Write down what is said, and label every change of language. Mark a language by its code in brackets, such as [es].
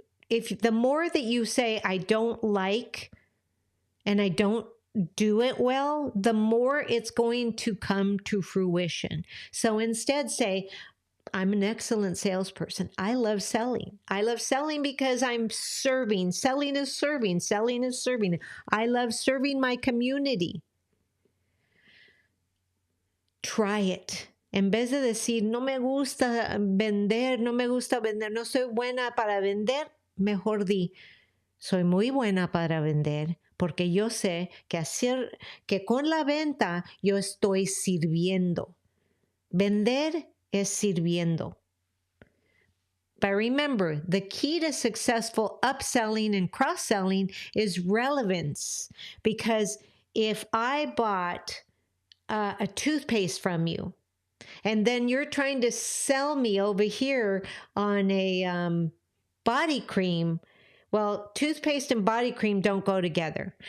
[en] if the more that you say, I don't like, and I don't do it well, the more it's going to come to fruition. So instead say, I'm an excellent salesperson. I love selling. I love selling because I'm serving. Selling is serving. Selling is serving. I love serving my community. Try it. [es] En vez de decir, no me gusta vender, no soy buena para vender, mejor di, soy muy buena para vender, porque yo sé que con la venta yo estoy sirviendo. Vender es sirviendo. [en] But remember, the key to successful upselling and cross-selling is relevance. Because if I bought a toothpaste from you, and then you're trying to sell me over here on a body cream, well, toothpaste and body cream don't go together.